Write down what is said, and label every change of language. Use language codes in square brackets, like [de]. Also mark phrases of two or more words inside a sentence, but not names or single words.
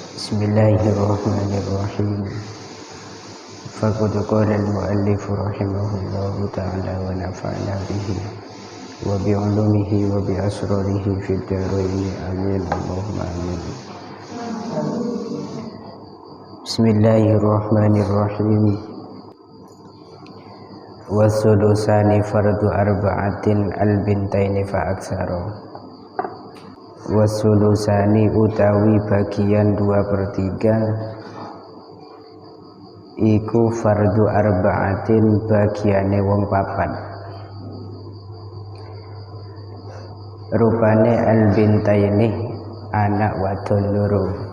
[ar] بسم الله الرحمن الرحيم. فقد قال المؤلف رحمه الله تعالى ونفعنا به وبعلومه وبأسراره في الدارين آمين اللهم آمين. بسم الله الرحمن الرحيم. والثلثان فرض أربعة البنتين فأكثر. [jv] Wasulusani utawi bagian 2/3 iku [ar] فرض أربعة [jv] bagiane wong papat. Rupane al-bintaini anak wadon loro.